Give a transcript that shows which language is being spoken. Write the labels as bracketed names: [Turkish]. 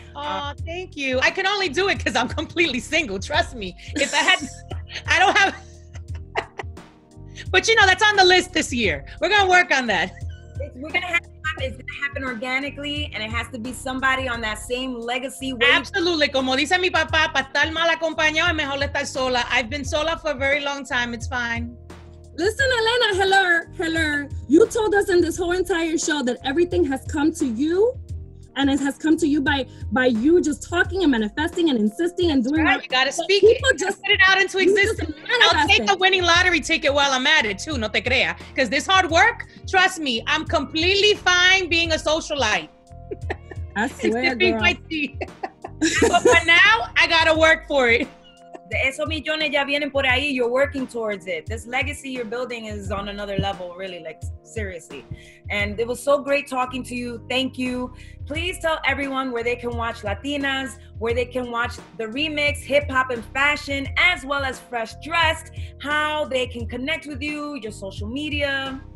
[English] Oh, thank you. I can only do it because I'm completely single. Trust me. If I don't have. But that's on the list this year. We're gonna work on that. It's gonna happen organically, and it has to be somebody on that same legacy wave. Absolutely. [Spanish] Como dice mi papá, para estar mal acompañado es mejor estar sola. [English] I've been sola for a very long time. It's fine. Listen, Elena, hello. You told us in this whole entire show that everything has come to you, and it has come to you by you just talking and manifesting and insisting and doing. Right, you gotta speak it. Just put it out into existence. I'll take a winning lottery ticket while I'm at it too. [Spanish] No te crea, [English] because this hard work. Trust me, I'm completely fine being a socialite. I swear, girl. My tea. But for now, I gotta work for it. [Spanish] De esos millones ya vienen por ahí. [English] You're working towards it. This legacy you're building is on another level, really, like seriously. And it was so great talking to you. Thank you. Please tell everyone where they can watch Latinas, where they can watch the remix, hip hop and fashion, as well as Fresh Dressed, how they can connect with you, your social media.